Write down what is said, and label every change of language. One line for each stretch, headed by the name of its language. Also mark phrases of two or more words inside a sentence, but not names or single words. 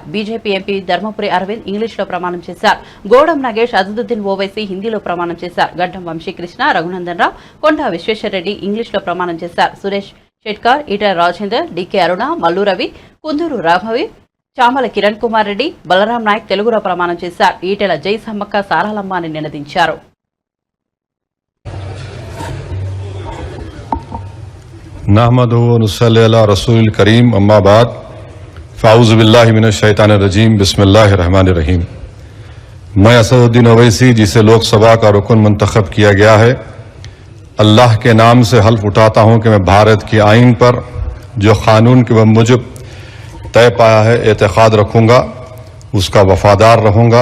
Telugu: బీజేపీ ఎంపీ ధర్మపురి అరవింద్ ఇంగ్లీష్లో ప్రమాణం చేశారు. గోడం నగేష్, అసదుద్దీన్ ఓవైసీ హిందీలో ప్రమాణం చేశారు. గడ్డం వంశీకృష్ణ, రఘునందన్ రావు, కొండా విశ్వేశ్వరరెడ్డి ఇంగ్లీష్లో ప్రమాణం చేశారు. సురేష్ షెట్కార్, ఈటల రాజేందర్, డికే అరుణ, మల్లు రవి, కుందూరు రాఘవి, చామల కిరణ్ కుమార్ రెడ్డి, బలరాం నాయక్ తెలుగులో ప్రమాణం చేశారు. ఈటెల జై సమ్మక్క సారాలమ్మ అని నినదించారు.
Arabic: نحمده ونصلي على رسوله الكريم أما بعد فأعوذ بالله من الشيطان الرجيم بسم الله الرحمن الرحيم.
Urdu: میں اسدالدین اویسی، جسے لوک سبھا کا رکن منتخب کیا گیا ہے، اللہ کے نام سے حلف اٹھاتا ہوں کہ میں بھارت کے آئین پر جو قانون کے موجب طے پایا ہے اعتقاد رکھوں گا، اس کا وفادار رہوں گا.